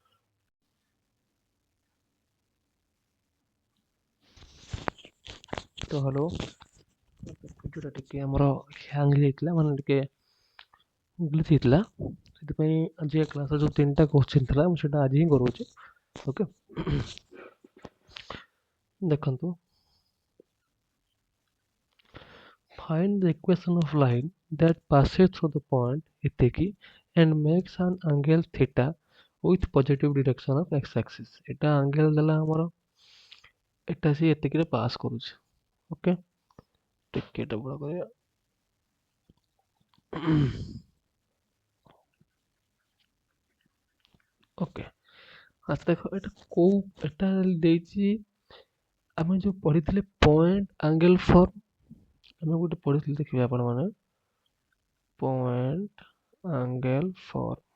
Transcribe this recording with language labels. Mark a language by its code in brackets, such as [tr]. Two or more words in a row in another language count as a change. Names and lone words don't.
[or] ତ ହ୍ୟାଲୋ, ଭିଡ଼ିଓଟା ଟିକେ ଆମର ହ୍ୟାଙ୍ଗ ହେଇଯାଇଥିଲା, ମାନେ ଟିକେ ଗ୍ଲିଚ୍ ହେଇଥିଲା। ସେଥିପାଇଁ ଆଜି କ୍ଲାସ୍ରେ ଯେଉଁ 3ଟା କ୍ୱେଶ୍ଚନ୍ ଥିଲା ମୁଁ ସେଇଟା ଆଜି ହିଁ କରୁଛି, ଓକେ। ଦେଖନ୍ତୁ, [en] find the equation of line that passes through the point ଏତିକି and makes an angle theta with positive direction of x axis। [or] ଏଟା ଆଙ୍ଗେଲ ଦେଲା ଆମର, ଏଟା ସେ ଏତିକିରେ ପାସ୍ କରୁଛି, ଓକେ। ଟିକେ ଏଟା ବଡ଼ କରିବା। ଓକେ, ଆଚ୍ଛା ଦେଖ ଏଟା କୋଉ, ଏଟା ଦେଇଛି, ଆମେ ଯୋଉ ପଢିଥିଲେ [en] point angle form, [or] ଆମେ ଗୋଟେ ପଢିଥିଲେ, ଦେଖିବେ ଆପଣ ମାନେ, [en] point angle form.